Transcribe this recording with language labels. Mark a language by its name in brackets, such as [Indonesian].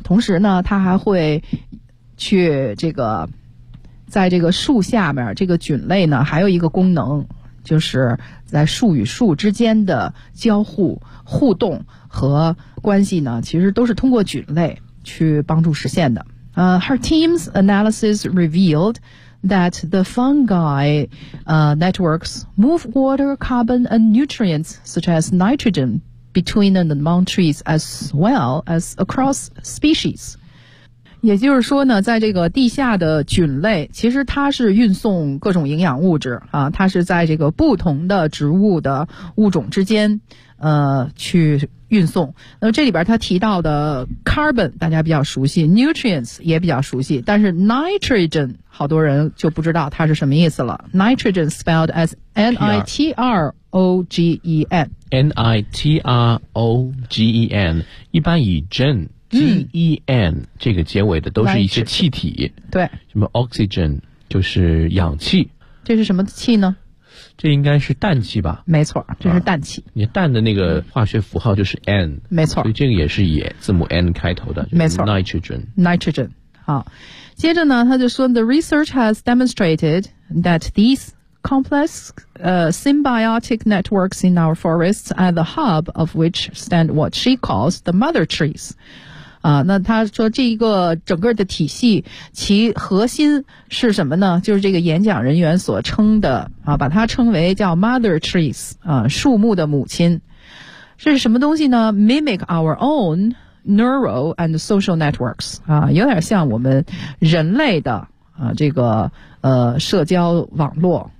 [Chinese] 同时呢它还会去这个在这个树下面，这个菌类呢还有一个功能，就是在树与树之间的交互互动和关系呢其实都是通过菌类去帮助实现的。 [English] Her team's analysis revealedthat the fungi networks move water, carbon, and nutrients such as nitrogen between and among trees as well as across species. [Chinese] 也就是说呢，在这个地下的菌类，其实它是运送各种营养物质啊，它是在这个不同的植物的物种之间去运送。那这里边它提到的 carbon 大家比较熟悉， nutrients 也比较熟悉，但是 nitrogen 好多人就不知道它是什么意思了。 [English] nitrogen spelled as N-I-T-R-O-G-E-N [Chinese] N-I-T-R-O-G-E-N 一般以 gen G-E-N 这个结尾的都是一些气体，对，什么 oxygen 就是氧气，这是什么气呢？这应该是氮气吧？没错，这是氮气。你氮的那个化学符号就是 N，没错，所以这个也是以字母 N 开头的，没错 [English] ，nitrogen。 [Chinese] 好，接着呢，他就说 [English] ，the research has demonstrated that these complex symbiotic networks in our forests are the hub of which stand what she calls the mother trees。 [Chinese] 那他说这一个整个的体系其核心是什么呢？就是这个演讲人员所称的啊，把它称为叫 mother trees 啊，树木的母亲。这是什么东西呢？ [English] mimic our own neural and social networks [Chinese] 啊，有点像我们人类的啊这个社交网络。